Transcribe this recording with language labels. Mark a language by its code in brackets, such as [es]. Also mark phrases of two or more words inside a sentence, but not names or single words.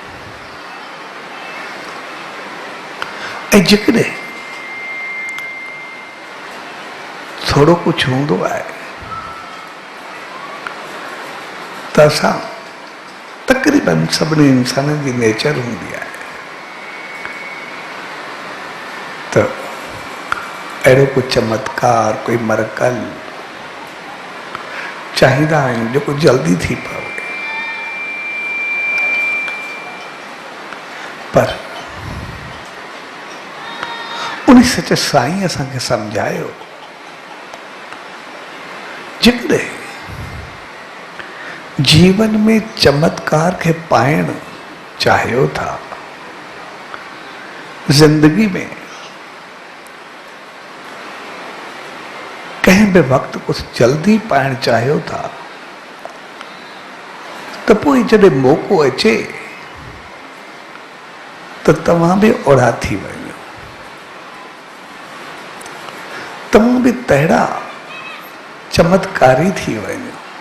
[sd] ऐं जेकॾहिं थोड़ो कुछ हूंदो आहे त असां तक़रीबन सभिनी इंसाननि जी नेचर हूंदी आहे त अहिड़ो कोई चमत्कार कोई मरकल चाहींदा आहियूं जेको जल्दी थी पवे। पर उन सच साईं असांखे सम्झायो जेकॾहिं जीवन में चमत्कार के पाइण चाहियो था, जिंदगी में कहीं भी वक्त कुछ जल्दी पाइण चाहियो था तो पोइ जॾहिं मौक़ो अचे तो तव्हां बि ओढ़ा थी वञो, तव्हां बि तहिड़ा चमत्कारी थी वञो।